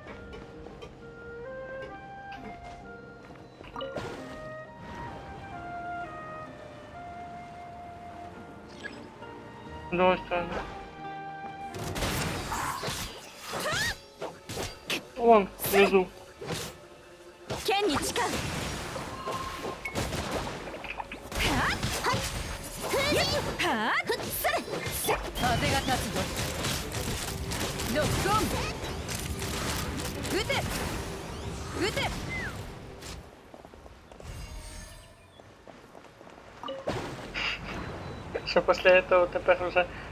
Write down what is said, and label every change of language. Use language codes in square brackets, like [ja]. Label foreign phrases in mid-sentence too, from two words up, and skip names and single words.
[ru] С другой стороны. Вон, внизу. [ja] 剣に誓う。風が立つぞ。ロックオン。撃て。撃て。 [ru] Что после этого теперь уже...